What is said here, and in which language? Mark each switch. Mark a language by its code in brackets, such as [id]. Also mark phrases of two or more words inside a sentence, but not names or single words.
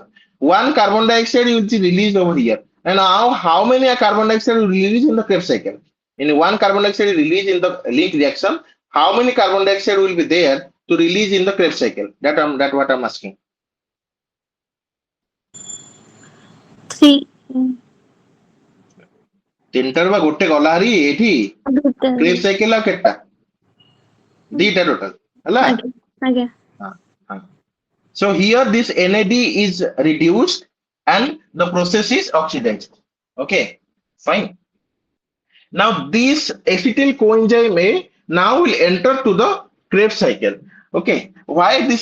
[en] 1 carbon dioxide will be released over here. And now how many carbon dioxide will release in the Krebs cycle? In 1 carbon dioxide release in the link reaction, how many carbon dioxide will be there to release in the Krebs cycle? That what I'm asking. 3. [or] ତିନିଟାରୁ ବା ଗୋଟେ ଗଲା ହାରି ଏଠି [en] Krebs cycle [or] ଆଉ କେତେଟା ଦିଟା ଟୋଟାଲ ହେଲା [en] so here this NAD is reduced and the process is oxidized. Okay, fine. Now this acetyl coenzyme A now will enter to the Krebs cycle. Okay, why this?